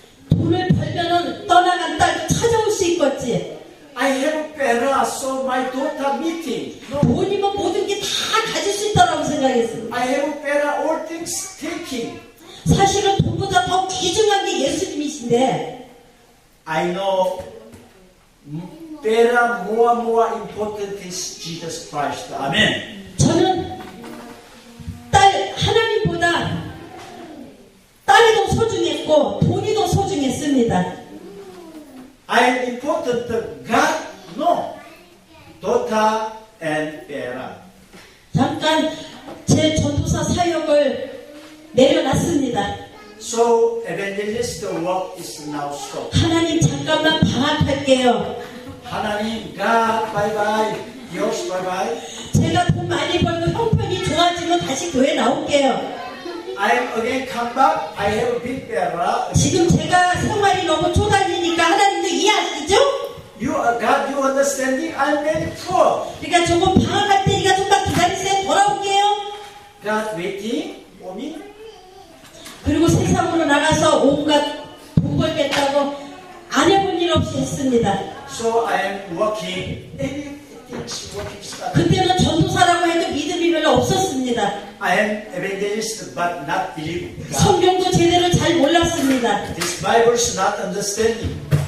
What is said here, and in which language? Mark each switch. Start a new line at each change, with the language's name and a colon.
Korean: 돈을 벌면은 떠나간 딸도 찾아올 수 있겠지.
English: I have pera, so my daughter meeting. No,
Korean: 돈이면 모든 게 다 가질 수 있다고 생각했어요.
English: I have pera, all things taking.
Korean: 사실은 돈보다 더 귀중한 게 예수님이신데,
English: I know pera more important is Jesus Christ. Amen.
Korean: 저는 하나님보다 딸이 더 소중했고 돈이 더 소중했습니다.
English: I am important to God, no. Daughter and pera.
Korean: 잠깐 제 전도사 사역을 내려놨습니다.
English: So evangelist work is now stopped.
Korean: 하나님 잠깐만 방학할게요. 하나님,
English: God, bye bye. Dios, bye bye.
Korean: 제가 돈 많이 벌고 형편이 좋아지면 다시 교회 나올게요.
English: I am again come back. I have big pera.
Korean: 지금 제가 생활이 너무 쪼달리니까 하나님도 이해하시죠?
English: You are God, you understanding? I'm very poor.
Korean: 그러니까 조금 방학할 테니까 좀만 기다리세요. 돌아올게요.
English: God waiting for me.
Korean: 그리고 세상으로 나가서 온갖 돈 벌겠다고 안 해본 일 없이 했습니다.
English: So I am working. Everything's working start.
Korean: 그때는 전도사라고 해도 믿음이 별로 없었습니다.
English: I am evangelist but not believe God.
Korean: 성경도 제대로 잘 몰랐습니다.
English: This Bible is not understanding.